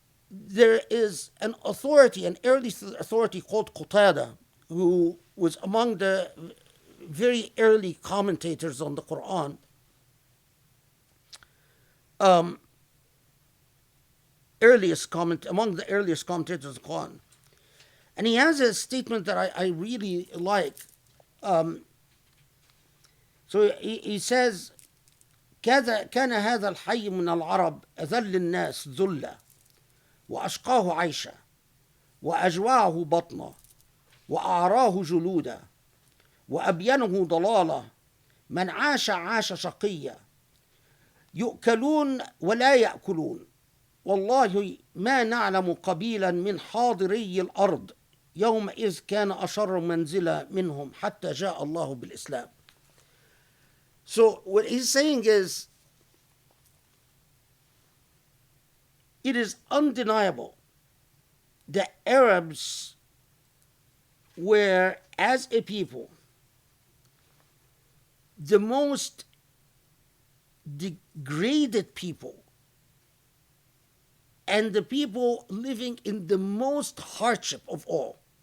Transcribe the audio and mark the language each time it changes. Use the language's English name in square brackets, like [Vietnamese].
[English] There is an early authority called Qatada, who was among the very early commentators on the Quran. Among the earliest commentators of the Quran. And he has a statement that I really like. So he says, [Arabic] كان هذا الحي من العرب أذل الناس ذلة وأشقاه عيشا وأجوعه بطنا وأعراه جلودا وأبينه ضلالة من عاش شقيا يؤكلون ولا يأكلون والله ما نعلم قبيلا من حاضري الأرض يومئذ كان أشر منزلا منهم حتى جاء الله بالإسلام. [English] So what he's saying is, it is undeniable that Arabs were, as a people, the most degraded people and the people living in the most hardship of all.